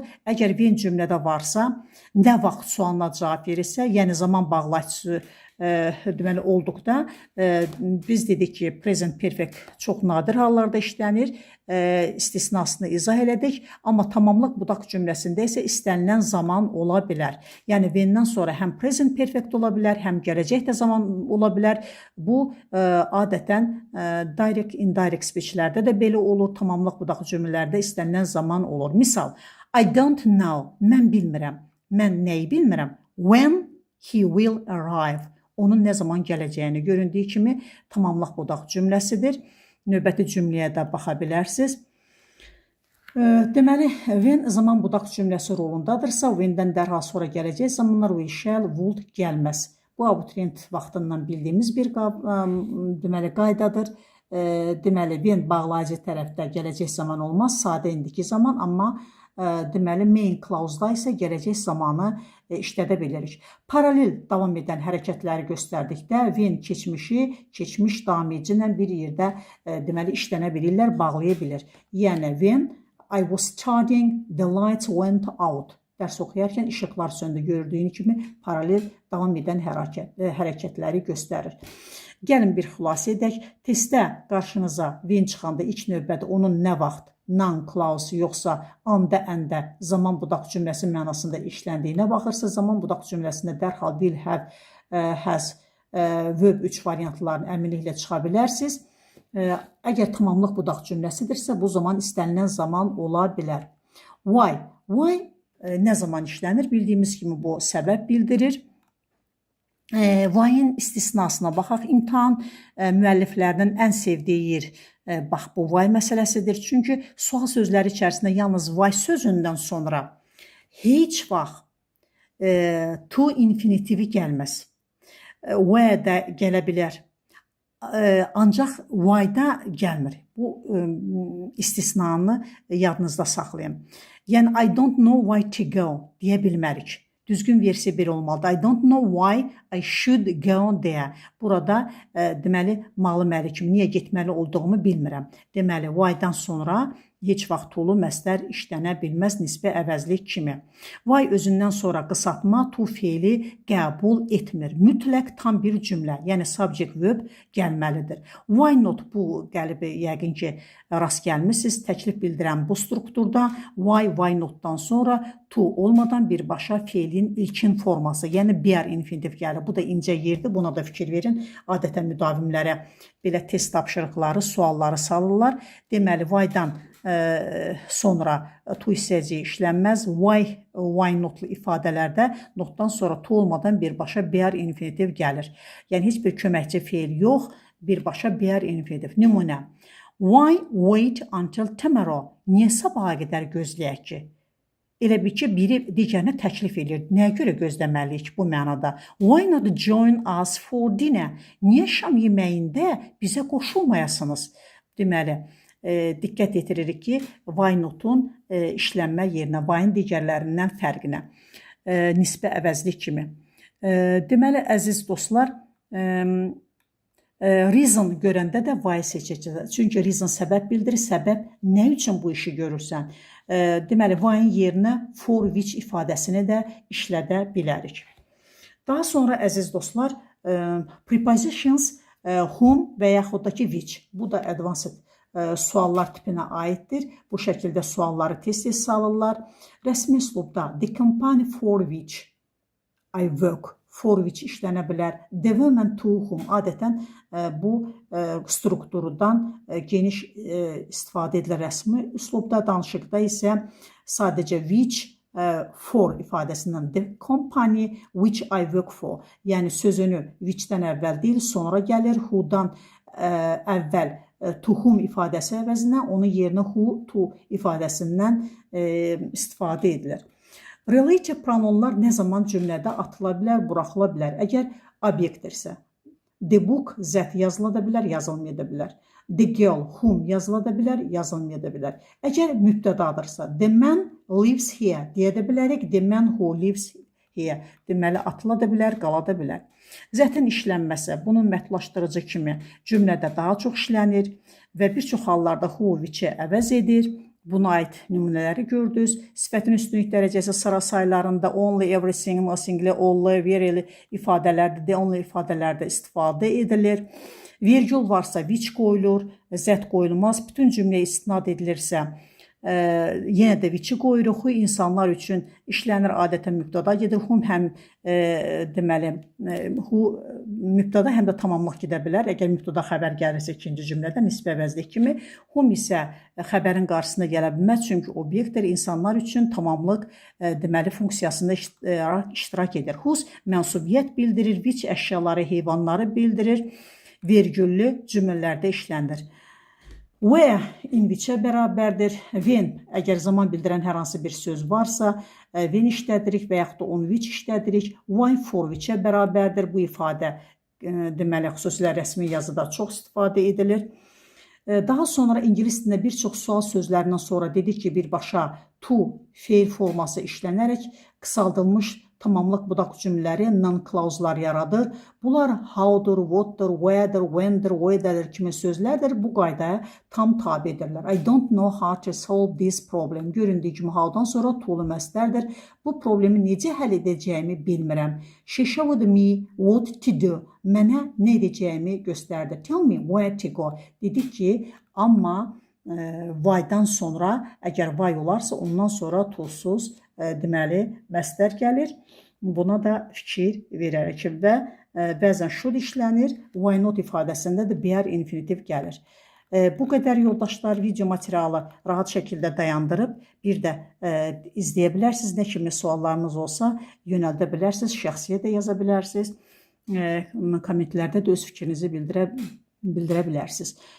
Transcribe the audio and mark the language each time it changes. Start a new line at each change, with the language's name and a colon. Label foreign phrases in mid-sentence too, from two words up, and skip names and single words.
Azerbaijani: Əgər when cümlədə varsa, nə vaxt sualına cavab verirsə, yəni zaman bağlayıcısı deməli olduqda biz dedik ki,
English: present perfect
Azerbaijani: çox nadir hallarda işlənir, istisnasını izah elədik, amma tamamlıq budaq cümləsində isə istənilən zaman ola bilər. Yəni when-dən sonra həm
English: present perfect
Azerbaijani: ola bilər, həm gələcəkdə zaman ola bilər. Bu adətən
English: direct, indirect speech-
Azerbaijani: lərdə də belə olur, tamamlıq budaq cümlələrdə istənilən zaman olur. Misal,
English: I don't know,
Azerbaijani: mən bilmirəm. Mən nəyi bilmirəm?
English: When he will arrive.
Azerbaijani: Onun nə zaman gələcəyini göründüyü kimi tamamlıq budaq cümləsidir. Növbəti cümləyə də baxa bilərsiniz. Deməli, when zaman budaq cümləsi rolundadırsa, when-dən dərhal sonra gələcək zamanlar
English: will, shall, would
Azerbaijani: gəlməz. Bu abituriyent vaxtından bildiyimiz bir deməli qaydadır. Deməli, when bağlayıcı tərəfdə gələcək zaman olmaz, sadə indiki zaman, amma deməli
English: main clause-
Azerbaijani: da isə gələcək zamanı işlədə bilirik. Paralel davam edən hərəkətləri göstərdikdə when keçmişi, keçmiş davam edici ilə bir yerdə deməli işlənə bilirlər, bağlaya bilir.
English: Yəni when I was studying, the lights went out.
Azerbaijani: Dərs oxuyarkən işıqlar söndü. Gördüyün kimi paralel davam edən hərəkətləri göstərir. Gəlin bir xülasə edək. Testdə qarşınıza when çıxanda ilk növbədə onun nə vaxt
English: noun clause
Azerbaijani: yoxsa anda, əndə zaman budaq cümləsi mənasında işləndiyinə baxırsa, zaman budaq cümləsində dərhal
English: will, have, has, verb 3
Azerbaijani: variantlarını əminliklə çıxa bilərsiniz. Əgər tamamlıq budaq cümləsidirsə, bu zaman istənilən zaman ola bilər.
English: Why? Why
Azerbaijani: nə zaman işlənir? Bildiyimiz kimi bu səbəb bildirir. Why-in istisnasına baxaq. İmtahan müəlliflərinin ən sevdiyi yer bax bu why məsələsidir. Çünki sual sözləri içərisində yalnız why sözündən sonra heç vaxt to infinitivi gəlməz. Where də gələ bilər. Ancaq why-da gəlmir. Bu istisnanı yadınızda saxlayın.
English: Yəni I don't know why to go
Azerbaijani: deyə bilmərik. Düzgün versiya bir olmalıdır.
English: I don't know why I should go there.
Azerbaijani: Burada deməli malı məlikim, niyə getməli olduğumu bilmirəm. Deməli why-dan sonra heç vaxt tolu məstər işlənə bilməz nisbə əvəzlik kimi. Why özündən sonra qısaltma to feili qəbul etmir. Mütləq tam bir cümlə, yəni
English: subject verb
Azerbaijani: gəlməlidir.
English: Why not
Azerbaijani: bu qəlibi yəqin ki rast gəlmisiniz. Təklif bildirən bu strukturda
English: why notdan
Azerbaijani: sonra to olmadan birbaşa feilin ilkin forması, yəni BR infinitiv gəlir. Bu da incə yerdir, buna da fikir verin. Adətən müdavimlərə belə test tapşırıqları, sualları salırlar. Deməli, why-dan sonra to hissəciyi işlənməz.
English: Why notlu
Azerbaijani: ifadələrdə notdan sonra to olmadan birbaşa BR infinitiv gəlir. Yəni, heç bir köməkçi feil yox, birbaşa BR infinitiv. Nümunə.
English: Why wait until tomorrow?
Azerbaijani: Niyə sabaha qədər gözləyək ki? Elə bir ki, biri digərinə təklif edir. Nəyə görə gözləməliyik bu mənada?
English: Why not join us for dinner?
Azerbaijani: Niyə şam yeməyində bizə qoşulmayasınız? Deməli, diqqət yetiririk ki,
English: why notun
Azerbaijani: işlənmə yerinə, why-in digərlərindən fərqinə, nisbə əvəzlik kimi. Deməli, əziz dostlar, reason görəndə də why seçəcək. Çünki reason səbəb bildirir, səbəb nə üçün bu işi görürsən? Deməli, why-in yerinə
English: for which
Azerbaijani: ifadəsini də işlədə bilərik. Daha sonra, əziz dostlar,
English: prepositions whom
Azerbaijani: və yaxud da ki which. Bu da advanced suallar tipinə aiddir. Bu şəkildə sualları tez-tez salırlar. Rəsmi üslubda
English: the company for which I work, for which
Azerbaijani: işlənə bilər.
English: The woman to whom
Azerbaijani: adətən bu strukturdan geniş istifadə edilir rəsmi üslubda. Danışıqda isə sadəcə
English: which for ifadəsindən the company which I work for.
Azerbaijani: Yəni sözünü which-dən əvvəl deyil, sonra gəlir. Who-dan əvvəl
English: to whom
Azerbaijani: ifadəsi əvəzinə onun yerinə
English: who to
Azerbaijani: ifadəsindən istifadə edilir. Relative pronomlar nə zaman cümlədə atıla bilər, buraxıla bilər? Əgər obyektdirsə,
English: the book
Azerbaijani: zət yazıla da bilər, yazılmaya da bilər.
English: The girl whom
Azerbaijani: yazıla da bilər, yazılmaya da bilər. Əgər mübtədadırsa,
English: the man lives here
Azerbaijani: deyə də bilərik,
English: the man who lives here.
Azerbaijani: Deməli, atıla da bilər, qala da bilər. Zətin işlənməsi bunun məhdudlaşdırıcı kimi cümlədə daha çox işlənir və bir çox hallarda
English: who which-
Azerbaijani: i əvəz edir. Buna aid nümunələri gördünüz. Sifətin üstünlük dərəcəsi sıra saylarında
English: only, everything, mostly, all, very
Azerbaijani: ifadələrdə,
English: the only
Azerbaijani: ifadələrdə istifadə edilir. Vergül varsa which qoyulur, zət qoyulmaz. Bütün cümləyə istinad edilirsə, yenə də which-i qoyuruq. Who insanlar üçün işlənir, adətən mübtəda gedir. Whom həm deməli, who mübtəda həm də tamamlıq gedə bilər. Əgər mübtəda xəbər gəlirsə ikinci cümlədə nisbi əvəzlik kimi. Whom isə xəbərin qarşısına gələ bilməz, çünki obyektdir, insanlar üçün tamamlıq deməli funksiyasında iştirak edir. Whose mənsubiyyət bildirir, which əşyaları, heyvanları bildirir. Vergüllü cümlələrdə işlənir.
English: Where in which-
Azerbaijani: ə bərabərdir. When, əgər zaman bildirən hər hansı bir söz varsa, when işlədirik və yaxud da
English: on which
Azerbaijani: işlədirik.
English: Why for which-
Azerbaijani: ə bərabərdir. Bu ifadə deməli, xüsusilə rəsmi yazıda çox istifadə edilir. Daha sonra ingilis dilində bir çox sual sözlərindən sonra dedik ki, birbaşa to feil forması işlənərək qısaldılmış tamamlıq budaq cümlələri non-clause'lar yaradır. Bunlar how'dur, what'dur, where'dir, when'dir, where'dir kimi sözlərdir. Bu qaydaya tam tabidirlər.
English: I don't know how to solve this problem.
Azerbaijani: Göründüyü kimi how'dan sonra to'lu məstərdir. Bu problemi necə həll edəcəyimi bilmirəm.
English: She showed me what to do.
Azerbaijani: Mənə nə edəcəyimi göstərdi.
English: Tell me where to go.
Azerbaijani: Dedik ki, amma why-dan sonra, əgər why olarsa, ondan sonra to'suz deməli, məstər gəlir. Buna da fikir verərək və bəzən should işlənir.
English: Why not
Azerbaijani: ifadəsində də
English: be infinitiv
Azerbaijani: gəlir. Bu qədər yoldaşlar video materialı rahat şəkildə dayandırıb bir də izləyə bilərsiniz. Nə kimi suallarınız olsa yönəldə bilərsiniz, şəxsiyə də yaza bilərsiniz. Kommentlərdə də öz fikrinizi bildirə bilərsiniz.